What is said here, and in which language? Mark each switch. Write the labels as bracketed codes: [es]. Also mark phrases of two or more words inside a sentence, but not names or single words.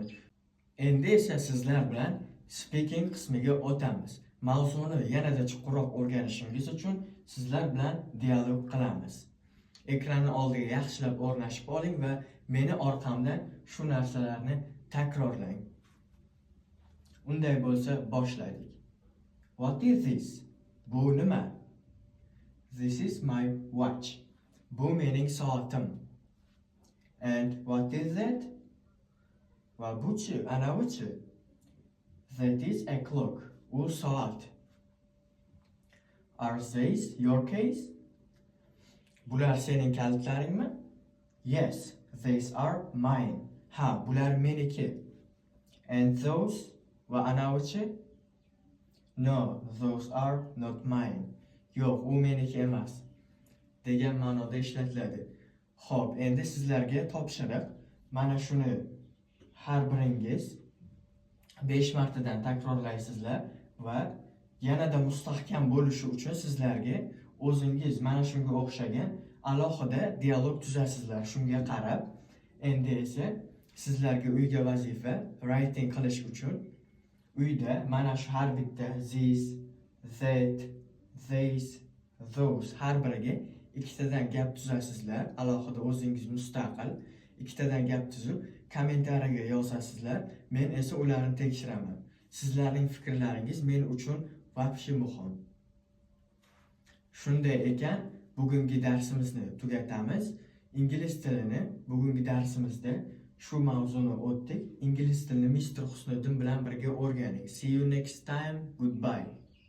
[uz] Endi esa sizlar bilan speaking qismiga o'tamiz. Mavzuni yanada chuqurroq o'rganishingiz uchun sizlar bilan dialog qilamiz. Ekranni oldiga yaxshilab o'rnashib oling va meni orqamdan shu narsalarni takrorlang. Unday bo'lsa boshlaylik. [en] What is this? [uz] Bu nima? [en] This is my watch. [uz] Bu mening soatim. [en] And what is that? [uz] Va buchi, anavichi. [en] That is a clock. [uz] U soat. [en] Are these your keys? [uz] Bular sening kalitlaringmi? [en] Yes, these are mine. [uz] Ha, bular meniki. [en] And those [uz] va anavichi? [en] No, those are not mine. [uz] Yo'q, u meniki emas degan ma'noda ishlatiladi. Xo'p, endi sizlarga topshiriq. Mana shuni har biringiz 5 martadan takrorlaysizlar va yanada mustahkam bo'lishi uchun sizlarga o'zingiz mana shunga o'xshagan alohida dialog tuzasizlar. Shunga qarab, endi esa sizlarga uyga vazifa writing qilish uchun uyda mana shu har bitta [en] this, that, these, those [uz] har biriga ikkitadan gap tuzasizlar. Alohida o'zingiz mustaqil ikkitadan gap tuzib kommentariyaga yozasizlar. Men esa ularni tekshiraman. Sizlarning fikrlaringiz men uchun vobshe muhim. Shunday ekan, bugungi darsimizni tugatamiz. Ingliz tilini bugungi darsimizda shu mavzuni o'tdik. Ingliz tilini Mr. Husniddin bilan birga o'rganing. [en] See you next time. Goodbye.